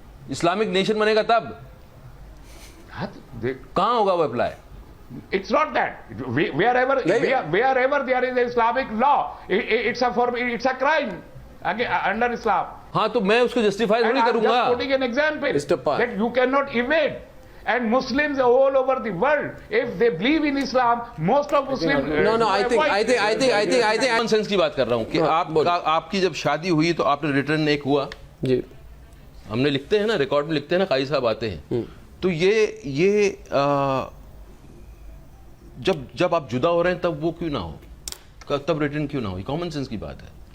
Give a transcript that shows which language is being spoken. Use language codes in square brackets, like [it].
[hi] Islamic nation बनेगा तब कहां होगा वो apply? [en] It's not that. Wherever there is Islamic law, it's a crime under Islam. [hi] हाँ तो मैं उसको जस्टिफाई नहीं करूंगा। [en] I'm just quoting an example that you cannot evade. And Muslims all over the world, if they believe in Islam, most of Muslims. No. I think [hi] common sense की बात कर रहा हूँ कि आपकी जब शादी हुई तो आपने रिटर्न एक हुआ जी, हमने लिखते हैं ना, रिकॉर्ड में लिखते हैं ना, काजी साहब आते हैं, तो ये जब आप जुदा हो रहे हैं तब वो क्यों ना हो, तब रिटर्न क्यों ना हो? कॉमन सेंस की बात है।